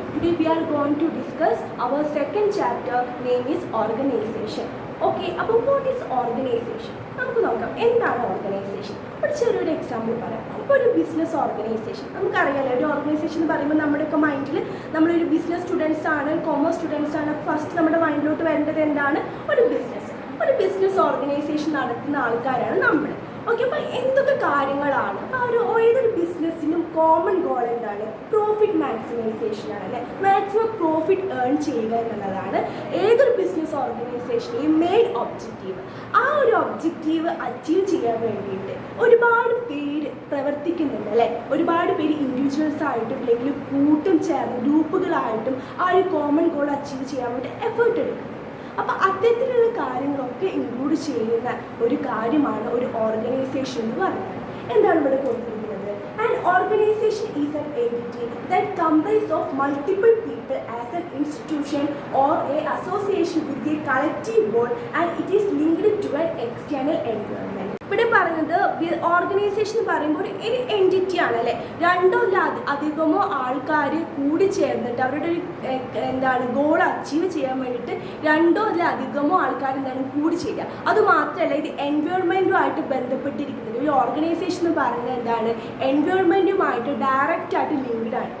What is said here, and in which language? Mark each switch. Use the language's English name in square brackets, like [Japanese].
[English] Today we are going to discuss our second chapter, name is Organization. Okay, about what is organization? [Malayalam] നമുക്ക് നോക്കാം എന്താണ് organisation. ഒരു ചെറിയൊരു example പറയാം. ഇപ്പോൾ ഒരു ബിസിനസ് ഓർഗനൈസേഷൻ നമുക്കറിയാലോ. ഒരു ഓർഗനൈസേഷൻ എന്ന് പറയുമ്പോൾ നമ്മുടെയൊക്കെ മൈൻഡിൽ നമ്മളൊരു ബിസിനസ് സ്റ്റുഡൻസ് ആണ്, കൊമേഴ്സ് സ്റ്റുഡൻസ് ആണ്. ഫസ്റ്റ് നമ്മുടെ മൈൻഡിലോട്ട് വരേണ്ടത് എന്താണ്? ഒരു ബിസിനസ് ഓർഗനൈസേഷൻ നടത്തുന്ന ആൾക്കാരാണ് നമ്മൾ. ഓക്കെ, അപ്പോൾ എന്തൊക്കെ കാര്യങ്ങളാണ് ഏതൊരു ബിസിനസ്സിനും കോമൺ ഗോൾ എന്താണ്? പ്രോഫിറ്റ് മാക്സിമൈസേഷൻ ആണ് അല്ലേ. മാക്സിമം പ്രോഫിറ്റ് ഏൺ ചെയ്യുക എന്നുള്ളതാണ് ഏതൊരു ബിസിനസ് ഓർഗനൈസേഷൻ്റെയും മെയിൻ ഒബ്ജക്റ്റീവ്. ആ ഒരു ഒബ്ജക്റ്റീവ് അച്ചീവ് ചെയ്യാൻ വേണ്ടിയിട്ട് ഒരുപാട് പേര് പ്രവർത്തിക്കുന്നുണ്ട് അല്ലേ. ഒരുപാട് പേര് ഇൻഡിവിജ്വൽസ് ആയിട്ടും അല്ലെങ്കിൽ കൂട്ടും ചേർന്ന് ഗ്രൂപ്പുകളായിട്ടും ആ ഒരു കോമൺ ഗോൾ അച്ചീവ് ചെയ്യാൻ വേണ്ടി എഫേർട്ട് എടുക്കും. അപ്പോൾ അത്തരത്തിലുള്ള കാര്യങ്ങളൊക്കെ ഇൻക്ലൂഡ് ചെയ്യുന്ന ഒരു കാര്യമാണ് ഒരു ഓർഗനൈസേഷൻ എന്ന് പറയുന്നത്. എന്താണ് ഇവിടെ കൊടുത്തിരിക്കുന്നത്? [English] An organization is an entity that comprises of multiple people as an institution or a association with a collective goal and it is linked to an external environment. [Malayalam] ഇവിടെ പറയുന്നത് ഓർഗനൈസേഷൻ എന്ന് പറയുമ്പോൾ ഒരു എൻറ്റിറ്റി ആണ് അല്ലേ. രണ്ടോ അധികമോ ആൾക്കാർ കൂടി ചേർന്നിട്ട് അവരുടെ ഒരു ഗോൾ അച്ചീവ് ചെയ്യാൻ വേണ്ടിയിട്ട് രണ്ടോ അധികമോ ആൾക്കാർ കൂടി ചെയ്യുക. അതുമാത്രമല്ല ഇത് എൻവയോൺമെൻറ്റുമായിട്ട് ബന്ധപ്പെട്ടിരിക്കുന്നത്. ഒരു ഓർഗനൈസേഷൻ എന്ന് പറയുന്നത് എൻവയോൺമെൻറ്റുമായിട്ട് ഡയറക്റ്റായിട്ട് ലിങ്ക്ഡ് ആണ്.